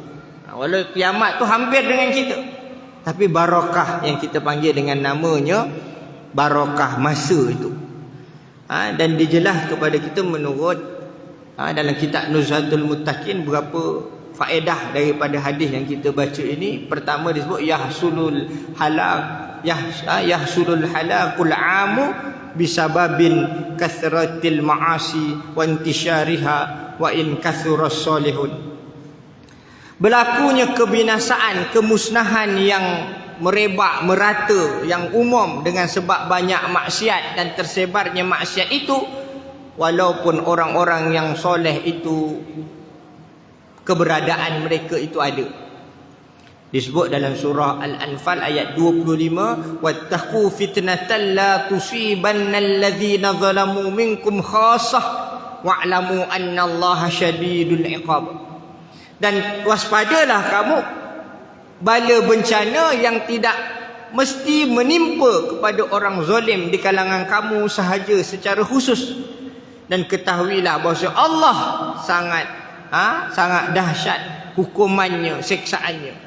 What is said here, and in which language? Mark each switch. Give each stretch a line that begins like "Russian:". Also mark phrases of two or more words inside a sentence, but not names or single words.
Malay: Walau kiamat tu hampir dengan kita, tapi barakah yang kita panggil dengan namanya barakah masa itu. Dan dijelas kepada kita menurut dalam kitab Nuzhatul Muttaqin berapa faedah daripada hadis yang kita baca ini. Pertama disebut
Arabic: يحصل الهلاك العام بسبب كثرة المعاصي وانتشارها وإن كثر الصالحون.
Malay: Berlakunya kebinasaan, kemusnahan yang merebak, merata, yang umum dengan sebab banyak maksiat dan tersebarnya maksiat itu, walaupun orang-orang yang soleh itu keberadaan mereka itu ada. Disebut dalam surah Al-Anfal ayat 25,
Arabic: واتقوا فتنة لا تصيبن الذين ظلموا منكم خاصة واعلموا أن الله شديد العقاب.
Malay: Dan waspadalah kamu bala bencana yang tidak mesti menimpa kepada orang zalim di kalangan kamu sahaja secara khusus. Dan ketahuilah bahawa Allah sangat dahsyat hukumannya, seksaannya.